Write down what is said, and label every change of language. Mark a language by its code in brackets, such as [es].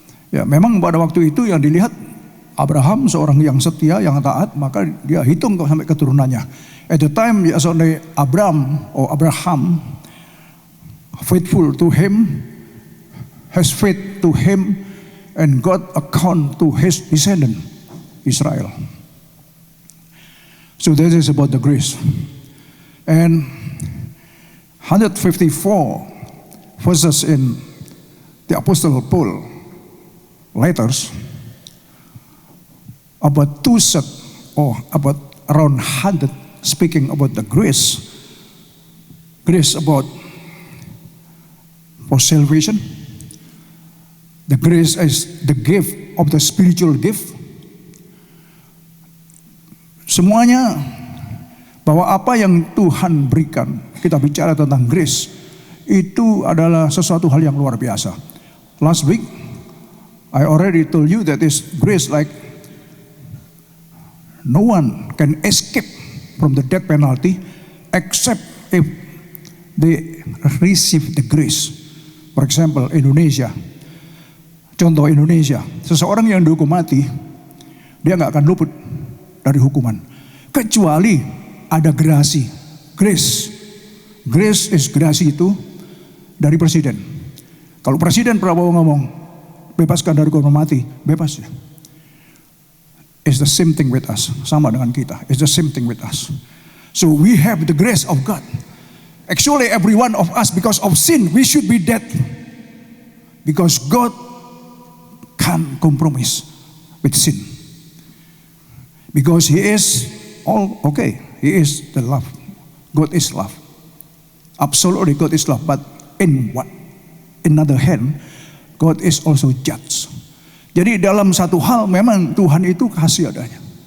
[id] Ya, memang pada waktu itu yang dilihat Abraham seorang yang setia, yang taat, maka Dia hitung sampai keturunannya. [en] At the time, only Abraham faithful to Him, has faith to Him, and God account to His descendant, Israel. So this is about the grace. And 154 verses in the Apostle Paul letters, about two set or about around 100 speaking about the grace about for salvation. The grace is the gift of the spiritual gift. [id] Semuanya bahwa apa yang Tuhan berikan, kita bicara tentang grace, itu adalah sesuatu hal yang luar biasa. [en] Last week, I already told you that is grace like no one can escape from the death penalty except if they receive the grace. For example, Indonesia. [id] Contoh Indonesia, seseorang yang dihukum mati, dia nggak akan luput dari hukuman, kecuali ada gerasi, grace. [en] Grace is [id] gerasi itu dari presiden. Kalau presiden Prabowo ngomong bebaskan dari hukuman mati, bebas ya. [en] It's the same thing with us, [id] sama dengan kita. [en] It's the same thing with us. So we have the grace of God. Actually, every one of us, because of sin, we should be dead. Because God can't compromise with sin. Because He is He is the love. God is love. Absolutely God is love. But in another hand, God is also judge. [id] Jadi dalam satu hal memang Tuhan itu kasih adanya.